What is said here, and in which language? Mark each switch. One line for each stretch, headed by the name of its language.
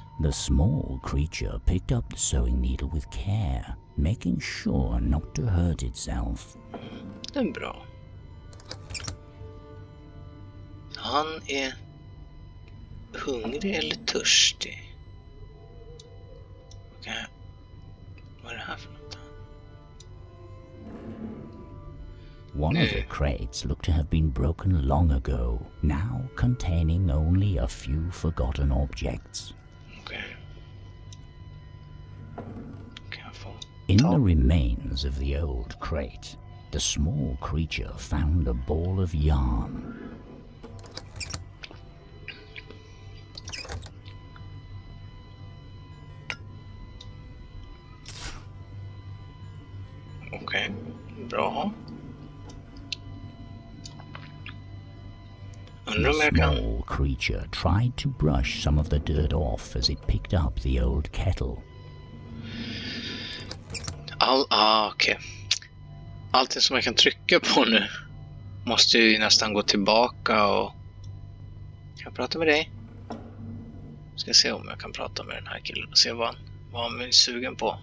English: The small creature picked up the sewing needle with care, making sure not to hurt itself.
Swedish: Det är bra. Han är hungrig eller törstig. Okej. Vad är det här för något?
English: One of the crates looked to have been broken long ago, now containing only a few forgotten objects.
Swedish: Okej. Kan jag få
English: In the remains of the old crate, the small creature found a ball of yarn.
Swedish: Okej. Bra. Undrar om
English: The
Swedish: jag kan...
English: small creature tried to brush some of the dirt off as it picked up the old kettle.
Swedish: Okej. Allting som jag kan trycka på nu måste ju nästan gå tillbaka och... Kan jag prata med dig? Ska se om jag kan prata med den här killen och se vad han är sugen på.